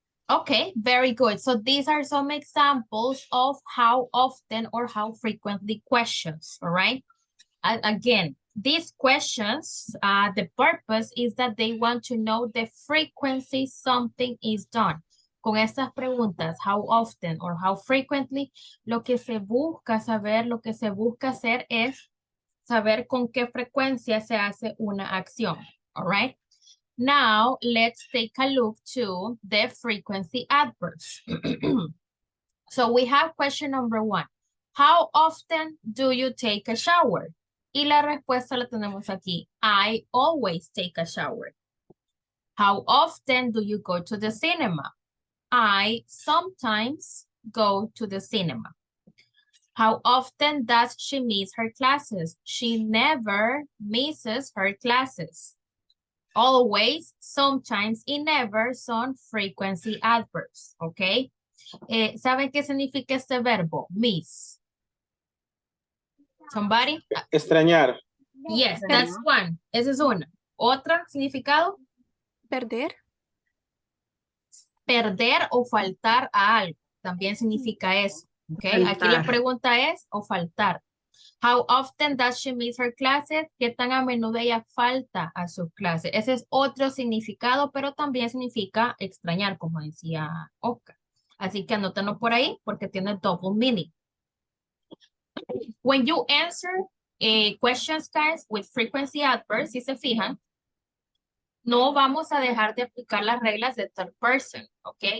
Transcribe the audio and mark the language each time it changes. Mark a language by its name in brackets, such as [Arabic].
[English] Okay, very good. So these are some examples of how often or how frequently questions, all right? Again, these questions, the purpose is that they want to know the frequency something is done. [Spanish] Con estas preguntas, how often or how frequently, lo que se busca saber, lo que se busca hacer es saber con qué frecuencia se hace una acción, [English] all right? Now, let's take a look to the frequency adverbs. So we have question number 1. How often do you take a shower? [Spanish] Y la respuesta la tenemos aquí. [English] I always take a shower. How often do you go to the cinema? I sometimes go to the cinema. How often does she miss her classes? She never misses her classes. [Spanish] Always, sometimes, y never son frequency adverbs, ¿ok? ¿Saben qué significa este verbo? [English] Miss. Somebody? [Spanish] Extrañar. [English] Yes, that's one. [Spanish] Esa es una. ¿Otra significado? Perder. Perder o faltar a algo. También significa eso, ¿ok? Aquí la pregunta es, o faltar. [English] How often does she miss her classes? [Spanish] ¿Qué tan a menudo ella falta a sus clases? Ese es otro significado, pero también significa extrañar, como decía Oscar. Así que anótenlo por ahí porque tiene double meaning. [English] When you answer questions, guys, with [Spanish] frequency adverbs, si se fijan, no vamos a dejar de aplicar las reglas de third person, ¿ok?